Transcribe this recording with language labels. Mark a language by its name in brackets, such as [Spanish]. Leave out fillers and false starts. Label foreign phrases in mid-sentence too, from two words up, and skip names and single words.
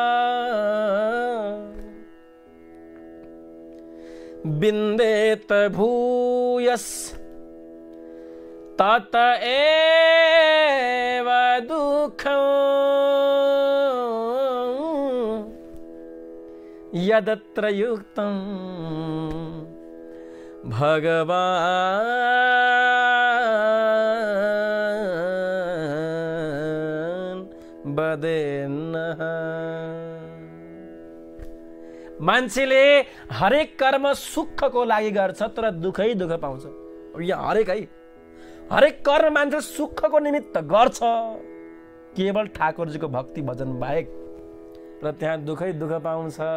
[Sanskrit] बिन्देत भूयस् तत एव दुःखं यदत्र युक्तं भगवान् वदेन्नः। [Nepali] मान्छेले हरेक कर्म सुखको लागि गर्छ तर दुःखै दुःख पाउँछ। यहाँ हरेक कर्म मान्छे सुखको निमित्त गर्छ केवल ठाकुरजीको भक्ति भजन बाहेक, र त्यहाँ दुःखै दुःख पाउँछ।